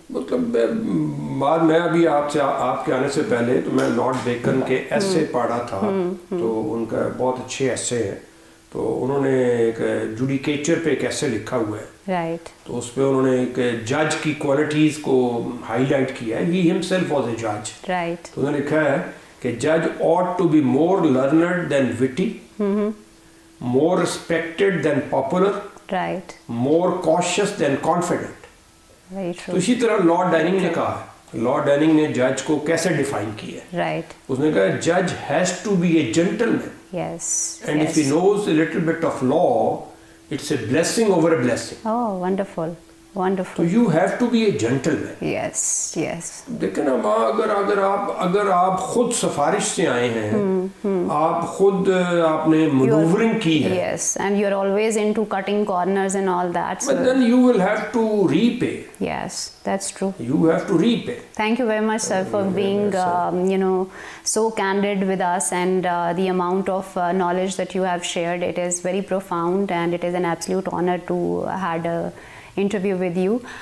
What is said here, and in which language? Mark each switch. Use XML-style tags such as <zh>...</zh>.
<ur>مطلب بعد میں ابھی آپ کے آنے سے پہلے تو میں لارڈ بیکن کے ایسے پڑھا تھا, تو ان کا بہت اچھے ایسے ہیں. تو انہوں نے ایک جوڈیکیچر پہ ایک ایسے لکھا ہوا ہے.</ur> <en>Right.</en> <ur>تو اس پہ انہوں نے ایک جج کی کوالٹیز کو ہائی لائٹ کیا ہے.</ur> <en>He himself was a judge. Right.</en> <ur>تو انہوں نے لکھا ہے کہ</ur> <en>judge ought to be more learned than witty, more respected than popular, Right. more cautious than confident. Very</en> <ur>تو</ur> <en>true.</en> <ur>اسی طرح لارڈ ڈائننگ نے کہا ہے, لارڈ ڈائننگ نے جج کو کیسے ڈیفائن کیا ہے.</ur> <en>Right.</en> <ur>اس نے کہا</ur> <en>جج has to be a gentleman, Yes. And Yes. if he knows a little bit of law, it's a blessing over a blessing. Oh, wonderful. So Wonderful. you have to be a gentleman. Yes. Yes.</en> <ur>دیکھیں نا ماں, اگر آپ خود سفارش سے آئے ہیں, آپ خود آپ نے مینوورنگ کی ہے,</ur> <en>Yes. And you're always into cutting corners and all that. but So then you will have to repay. yes, that's true. You have to repay. Thank you very much, sir, for being, so candid with us, and the amount of knowledge that you have shared. It is very profound, and it is an absolute honor to had a interview with you.</en>